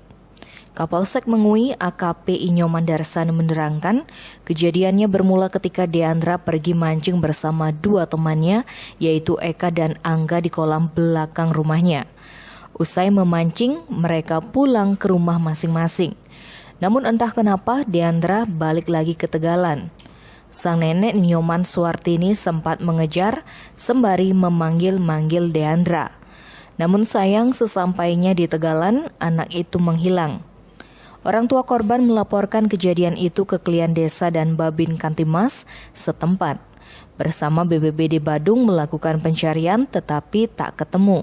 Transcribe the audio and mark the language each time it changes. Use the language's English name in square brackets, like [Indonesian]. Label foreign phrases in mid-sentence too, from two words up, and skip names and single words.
[Indonesian] Kapolsek Mengui AKP Inyoman Darsana menerangkan kejadiannya bermula ketika Deandra pergi mancing bersama dua temannya yaitu Eka dan Angga di kolam belakang rumahnya. Usai memancing, mereka pulang ke rumah masing-masing. Namun entah kenapa Deandra balik lagi ke tegalan. Sang nenek Nyoman Suwartini sempat mengejar sembari memanggil-manggil Deandra. Namun sayang sesampainya di tegalan, anak itu menghilang. Orang tua korban melaporkan kejadian itu ke Klien Desa dan Babin Kantimas setempat. Bersama BPBD Badung melakukan pencarian tetapi tak ketemu.